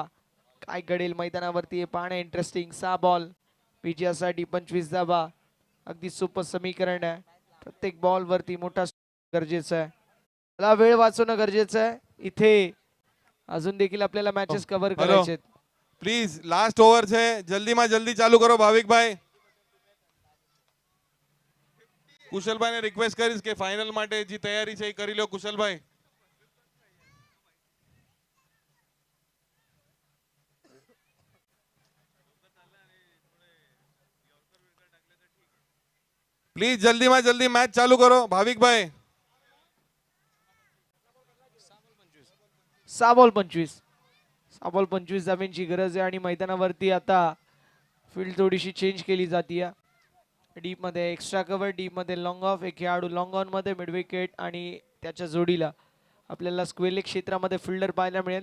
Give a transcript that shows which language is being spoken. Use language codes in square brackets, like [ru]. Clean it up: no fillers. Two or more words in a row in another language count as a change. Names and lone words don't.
[mr] काय घडेल मैदानावरती हे पाहणं इंटरेस्टिंग. 6 बॉल विजयासाठी 25 धावा. अगदी सोपं समीकरण आहे. प्रत्येक बॉल वरती मोठा गरजेचं आहे. मला वेळ वाचवणं गरजेचं आहे. इथे अजून देखील आपल्याला मॅचेस कव्हर करायचे आहेत. [en] please last over [gu] છે, जल्दी માં जल्दी ચાલુ કરો ભાવિકભાઈ. કુશલભાઈને રિક્વેસ્ટ કરીશ કે ફાઇનલ માટે જે તૈયારી છે એ કરી લો કુશલભાઈ. प्लीज जल्दीમાં જલ્દી મેચ ચાલુ કરો ભાવિકભાઈ. [mr] 6 बॉल 25. 6 बॉल 25 धावेंची गरज आहे आणि मैदानावरती आता फील्ड थोडीशी चेंज केली जाते. डीप मध्ये [en] extra cover, [mr] डीप मध्ये [en] long off. [mr] एक खेळाडू [en] long on [mr] मध्ये, [en] mid wicket [mr] आणि त्याच्या जोडीला आपल्याला स्क्वेअर क्षेत्रामध्ये फिल्डर पाहायला मिळेल.